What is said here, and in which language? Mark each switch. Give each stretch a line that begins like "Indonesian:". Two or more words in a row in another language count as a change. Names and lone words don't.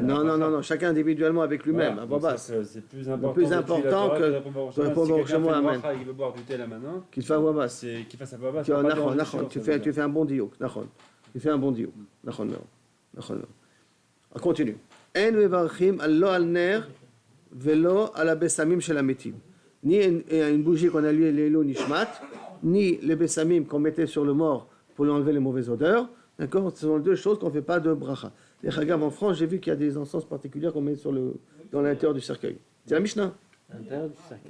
French: Non, chacun individuellement avec lui-même, voilà, à voix basse. C'est plus important, que de répondre
Hebrew: ברוך שמו
French: ou Amen. Il veut boire du thé là maintenant. Qu'il fasse à voix basse. Qu'il fasse à voix basse. Tu fais un bon diouk. Tu fais un bon diouk. On continue.
Hebrew: אין מברכין לא על נר ולא על בשמים של מתים.
French: Ni une bougie qu'on allumait
Hebrew: לעילוי נשמת,
French: ni les bessamim qu'on mettait sur le mort pour lui enlever les mauvaises odeurs. D'accord? Ce sont deux choses qu'on ne fait pas de bracha. Les chagav en France, j'ai vu qu'il y a des encens particuliers qu'on met dans l'intérieur du cercueil. C'est la Mishnah. L'intérieur du cercueil.